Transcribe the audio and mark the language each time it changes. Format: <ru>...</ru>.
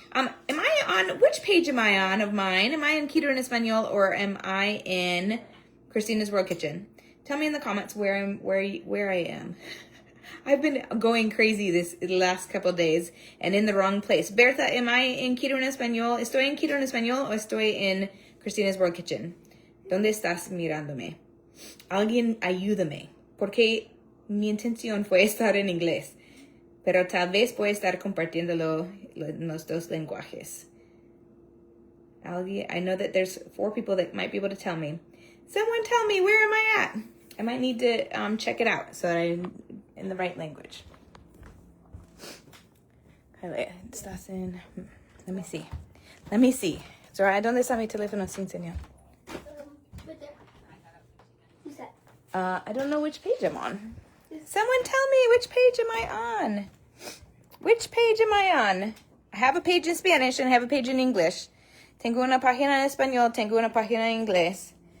<en>Which page am I on of mine? Am I in Keto en Español or am I in Christina's World Kitchen? Tell me in the comments where I am. I've been going crazy the last couple of days and in the wrong place. Bertha, am I in Keto en Español?</en> <es>¿Estoy en Keto en Español o estoy en Christina's World Kitchen? ¿Dónde estás mirándome? Alguien ayúdame, porque mi intención fue estar en inglés, pero tal vez pueda estar compartiéndolo en los dos lenguajes.</es> <en>I know that there's 4 people that might be able to tell me. Someone tell me, where am I at? I might need to check it out so that I'm in the right language.</en> <es>Estás en...</es> <en>Let me see.</en> <es>Zora, ¿dónde está mi teléfono sin señal?</es> <en>Right there. Who's that? I don't know which page I'm on. Someone tell me, which page am I on? Which page am I on? I have a page in Spanish and I have a page in English.</en> <es>Tengo una página en español, tengo una página en inglés.</es>